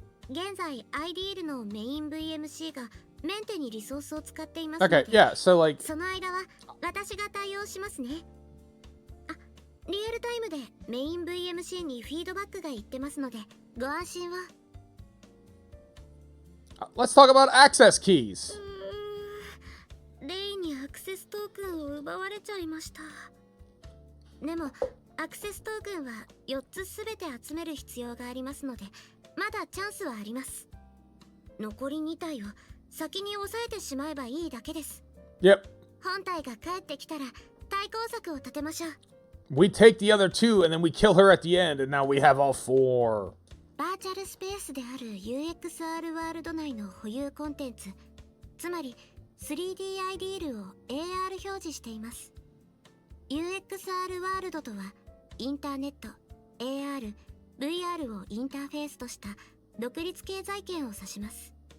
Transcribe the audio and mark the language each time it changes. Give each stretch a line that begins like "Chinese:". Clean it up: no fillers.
Japanese: 現在 AI-Deal のメイン VMC がメンテにリソースを使っていますので、
English: Okay, yeah, so like...
Japanese: その間は私が対応しますね。あ、リアルタイムでメイン VMC にフィードバックがいってますのでご安心を。
English: Let's talk about access keys.
Japanese: レイにアクセストークンを奪われちゃいました。でもアクセストークンは4つすべて集める必要がありますのでまだチャンスはあります。残り2体を先に抑えてしまえばいいだけです。
English: Yep.
Japanese: 本体が帰ってきたら対抗策を立てましょう。
English: We take the other two and then we kill her at the end and now we have all four.
Japanese: バーチャルスペースである UXR ワールド内の保有コンテンツ、つまり 3D-AI-Deal を AR 表示しています。 UXR ワールドとはインターネット、AR、VR をインターフェースとした独立経済圏を指します。